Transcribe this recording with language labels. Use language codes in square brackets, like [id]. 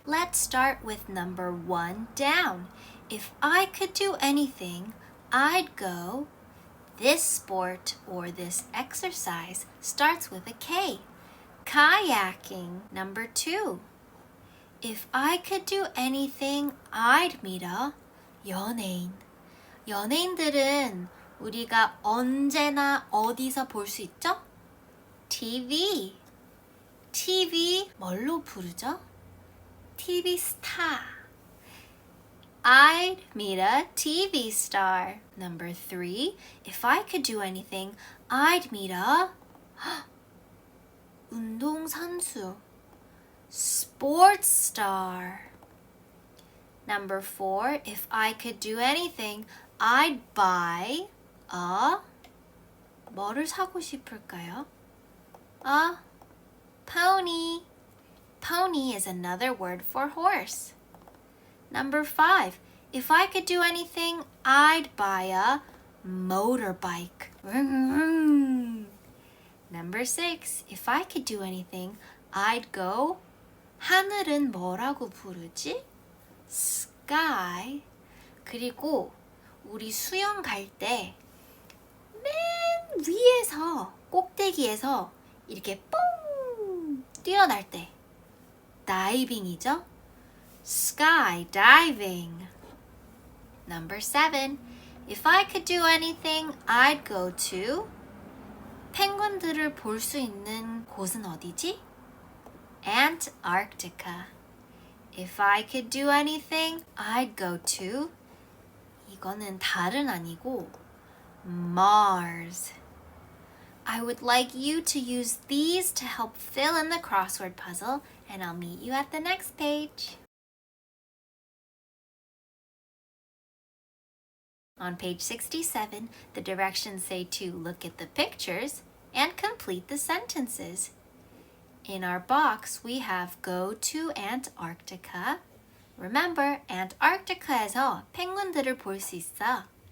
[en] Let's start with number 1 down. If I could do anything, I'd go. This sport or this exercise starts with a K. Kayaking. Number 2. If I could do anything, I'd meet a 연예인. [ko] 연예인들은 우리가 언제나 어디서 볼 수 있죠? TV. TV 뭘로 부르죠? [en] TV star. I'd meet a TV star. Number 3. If I could do anything, I'd meet a 운동선수. Sports star. Number 4. If I could do anything, I'd buy a [ko] 뭐를 사고 싶을까요? [en] A pony. Pony is another word for horse. Number 5. If I could do anything, I'd buy a motorbike. Number 6. If I could do anything, I'd go. [ko] 하늘은 뭐라고 부르지? Sky. 그리고 우리 수영 갈 때 맨 위에서 꼭대기에서 이렇게 뽕 뛰어날 때 다이빙이죠? [en] Skydiving. Number 7. If I could do anything, I'd go to. [ko] 펭귄들을 볼 수 있는 곳은 어디지? [en] Antarctica. If I could do anything, I'd go to. [ko] 이거는 달은 아니고 Mars. [en] I would like you to use these to help fill in the crossword puzzle, and I'll meet you at the next page. On page 67, the directions say to look at the pictures and complete the sentences. In our box, we have go to Antarctica. [ko] Remember, Antarctica에서 펭귄들을 볼 수 있어.